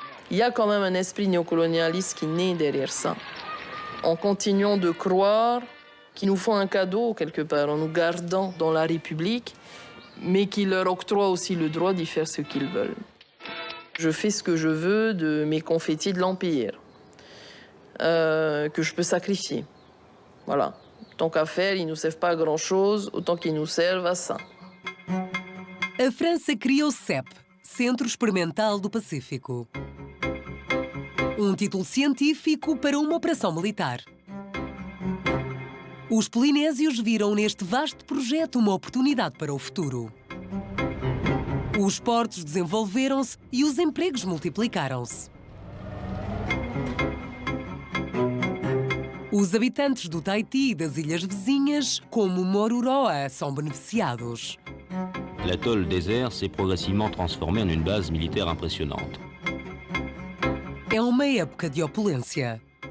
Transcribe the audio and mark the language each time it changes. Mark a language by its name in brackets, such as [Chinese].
[French] Il y a quand même un esprit néocolonialiste qui naît derrière ça. En continuant de croire qu'ils nous font un cadeau, quelque part, en nous gardant dans la République, mais qui leur octroie aussi le droit d'y faire ce qu'ils veulent. Je fais ce que je veux de mes confettis de l'Empire, que je peux sacrifier. Voilà. Tant qu'à faire, ils ne nous servent pas à grand-chose, autant qu'ils nous servent à ça. [Portuguese] A França cria o CEP, Centro Experimental do Pacífico. Título científico para uma operação militar. Os polinésios viram neste vasto projeto uma oportunidade para o futuro. Os portos desenvolveram-se e os empregos multiplicaram-se. Os habitantes do Tahiti e das ilhas vizinhas, como Moruroa, são beneficiados. [French] L'atoll désert s'est progressivement transformé en une base militaire impressionnante. [Portuguese] É uma época de opulência.